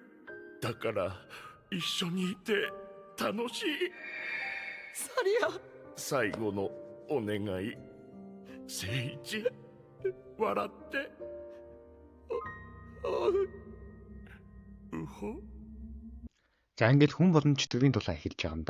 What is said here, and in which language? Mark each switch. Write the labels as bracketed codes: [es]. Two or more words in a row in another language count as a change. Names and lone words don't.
[ja] だから一緒にいて楽しい。サリア。最後のお願い。聖一、笑って。うほ。 [mn] За ингээд хүн болон чөтгөрийн тулаан эхэлж байгаа юм да.